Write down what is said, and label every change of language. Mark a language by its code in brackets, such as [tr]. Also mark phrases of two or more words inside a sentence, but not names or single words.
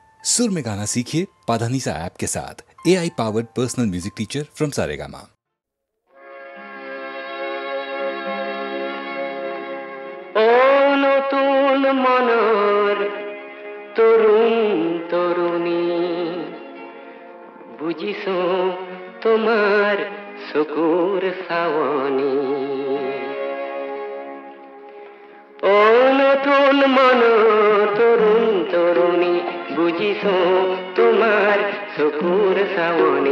[hi] सुर में गाना सीखिए पाधानीसा ऐप के साथ। [en] AI powered personal music teacher from [hi] सारेगामा। [as] ও নতুন মনৰ তৰুণ তৰুণী बुझिছো তোমার চকুৰ চাৱনি। ও নতুন মনৰ তৰুণ তৰুণী বুঝিছো তোমাৰ চকুৰ চাৱনি।